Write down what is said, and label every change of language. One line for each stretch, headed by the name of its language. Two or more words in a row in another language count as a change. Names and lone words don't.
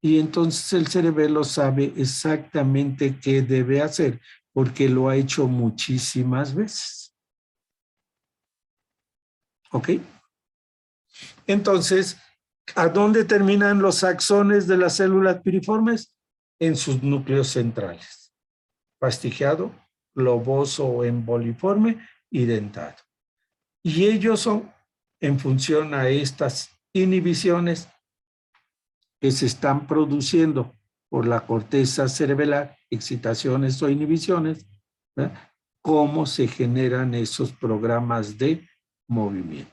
Spanish: Y entonces el cerebelo sabe exactamente qué debe hacer porque lo ha hecho muchísimas veces. ¿Ok? Entonces, ¿a dónde terminan los axones de las células piriformes? En sus núcleos centrales. Fastigiado, globoso o emboliforme y dentado. Y ellos son, en función a estas inhibiciones que se están produciendo por la corteza cerebelar, excitaciones o inhibiciones, ¿verdad? Cómo se generan esos programas de movimiento.